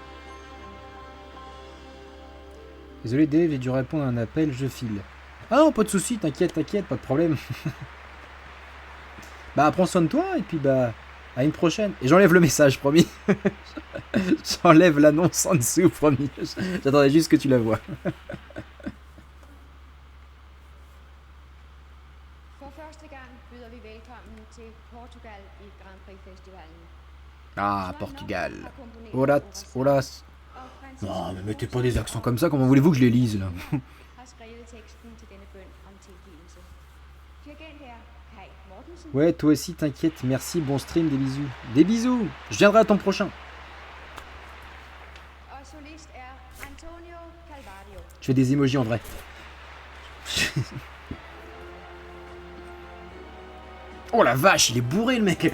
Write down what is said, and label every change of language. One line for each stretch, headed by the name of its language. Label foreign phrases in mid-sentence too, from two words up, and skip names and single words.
French: Désolé Dave, j'ai dû répondre à un appel, je file. Ah non, pas de soucis, t'inquiète, pas de problème. Bah prends soin de toi et puis bah à une prochaine. Et j'enlève le message, promis. J'enlève l'annonce en dessous, promis. J'attendais juste que tu la vois.
Danish: For første gang byder vi velkommen til Portugal i Grand Prix Festivalen.
French: Ah, Portugal.
Danish: har komponeret Hola, oversat, hola. og Francisco
French: Non, mais mettez pas des accents comme ça, comment voulez-vous que je les lise là?
Danish: har skrevet teksten til denne bøn om tilgivelse. Dirigent her Kai Mortensen,
French: Ouais, toi aussi, t'inquiète. Merci, bon stream, des bisous. Des bisous. Je viendrai à ton prochain.
Danish: og solist er Antonio Calvario.
French: Je fais des emojis en vrai. Oh la vache, il est bourré le mec.